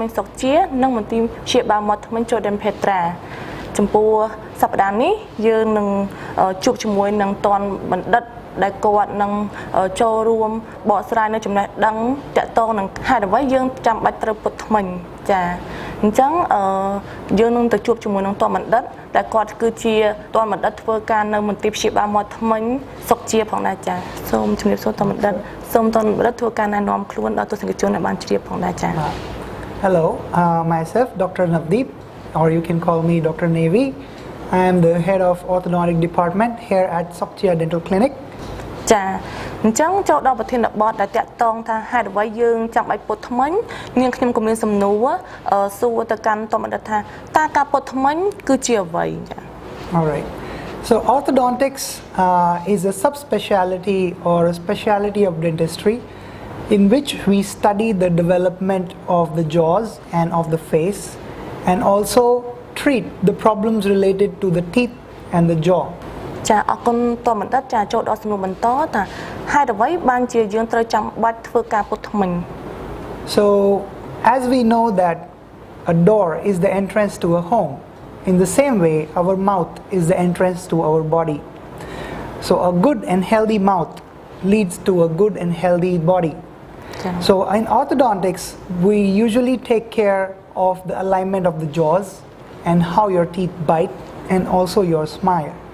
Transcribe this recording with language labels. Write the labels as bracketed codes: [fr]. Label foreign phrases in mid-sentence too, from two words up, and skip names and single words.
[km] ញសុកជានិងមន្ទីរព្យាបាលមាត់ធ្មេញ Jordan Petra ចំពោះសប្តាហ៍នេះយើងនឹងជួបជាមួយនឹងតនបណ្ឌិតដែលគាត់នឹងចូលរួមបកស្រាយនៅចំណេះដឹងតាក់ទងនឹងហេតុអ្វីយើងចាំបាច់ត្រូវពុតធ្មេញចាអញ្ចឹងយើងនឹងទៅជួបជាមួយនឹងតនបណ្ឌិតដែលគាត់គឺជាតនបណ្ឌិតធ្វើការនៅមន្ទីរព្យាបាលមាត់ធ្មេញសុកជាផងដែរចាសូមជម្រាបសួរតនបណ្ឌិតសូមតនបណ្ឌិតធ្វើការណែនាំខ្លួនដល់ទស្សនិកជនឲ្យបានជ្រាបផងដែរចា [en] Hello, myself Dr. NAVDEEP, or you can call me Dr.NAVY. I am the head of Orthodontic department here at Sokchia Dental Clinic. [km] ចាអញ្ចឹងចូលដល់ប្រធានបទដែលតាក់ទងថាហេតុអ្វីយើងចាំបាច់ពុតធ្មេញនាងខ្ញុំក៏មានសំណួរសួរទៅកាន់តបណ្ឌិតថាតើការពុតធ្មេញគឺជាអ្វីចា [en] All right. So orthodontics is a subspecialty or a specialty of dentistry in which we study the development of the jaws and of the face and also treat the problems related to the teeth and the jaw. [km] ចាអរគុណតបណ្ឌិតចាចូលដល់សំណួរបន្តថាហេតុអ្វីបានជាយើងត្រូវចាំបាច់ធ្វើការពុតធ្មេញ [en] So as we know that a door is the entrance to a home, in the same way our mouth is the entrance to our body. So a good and healthy mouth leads to a good and healthy body. So in orthodontics we usually take care of the alignment of the jaws and how your teeth bite and also your smile.